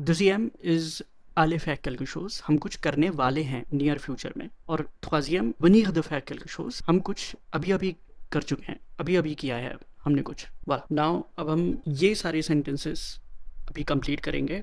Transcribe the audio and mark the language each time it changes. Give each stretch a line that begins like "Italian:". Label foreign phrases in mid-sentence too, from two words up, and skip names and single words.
French: deuxième is aller faire quelque chose,
Hindi: हम कुछ करने वाले हैं
English: near future
Hindi: में.
French: और troisième venir de faire quelque chose,
Hindi: हम कुछ अभी अभी कर चुके हैं, अभी अभी किया है हमने कुछ. voilà. Now अब हम ये सारे sentences अभी कंप्लीट करेंगे.